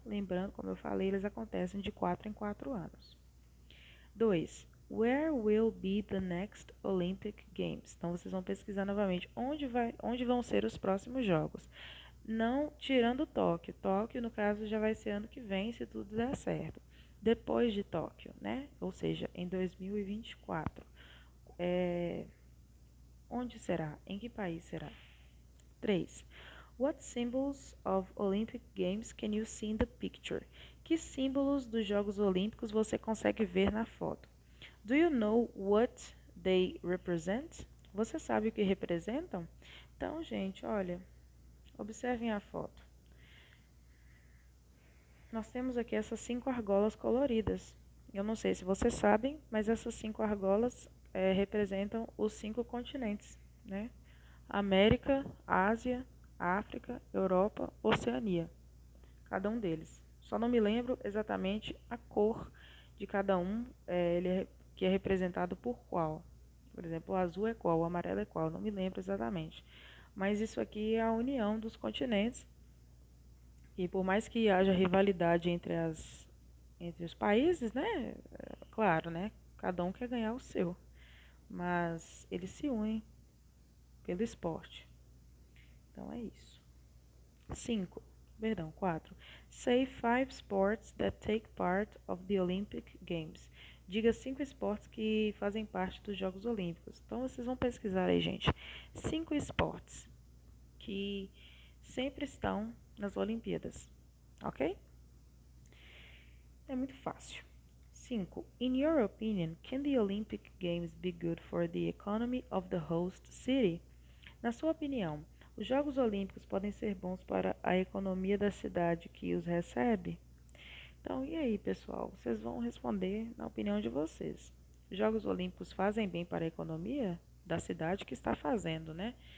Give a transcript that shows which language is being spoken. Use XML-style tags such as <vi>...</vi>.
<pt>Lembrando, como eu falei, eles acontecem de 4 em 4 anos. 2.</pt> <en>Where will be the next Olympic Games?</en> <pt>Então vocês vão pesquisar novamente onde vão ser os próximos jogos. Não tirando Tóquio. Tóquio, no caso, já vai ser ano que vem, se tudo der certo. Depois de Tóquio, né? Ou seja, em 2024. Onde será? Em que país será? 3.</pt> <en>What symbols of Olympic Games can you see in the picture?</en> <pt>Que símbolos dos Jogos Olímpicos você consegue ver na foto?</pt> <en>Do you know what they represent?</en> <pt>Você sabe o que representam? Então, gente, olha, observem a foto. Nós temos aqui essas 5 argolas coloridas. Eu não sei se vocês sabem, mas essas 5 argolas representam os 5 continentes, né? América, Ásia, África, Europa, Oceania. Cada um deles. Só não me lembro exatamente a cor de cada um, que é representado por qual. Por exemplo, o azul é qual, o amarelo é qual, não me lembro exatamente. Mas isso aqui é a união dos continentes. E por mais que haja rivalidade entre os países, né? Claro, né? Cada um quer ganhar o seu. Mas eles se unem pelo esporte. Então é isso. 4.</pt> <en>Say 5 sports that take part of the Olympic Games.</en> <pt>Diga 5 esportes que fazem parte dos Jogos Olímpicos. Então vocês vão pesquisar aí, gente. 5 esportes que sempre estão nas Olimpíadas. Ok? É muito fácil. 5.</pt> <en>In your opinion, can the Olympic Games be good for the economy of the host city?</en> <pt>Na sua opinião, os Jogos Olímpicos podem ser bons para a economia da cidade que os recebe? Então, e aí, pessoal? Vocês vão responder na opinião de vocês. Os Jogos Olímpicos fazem bem para a economia da cidade que está fazendo, né?</pt>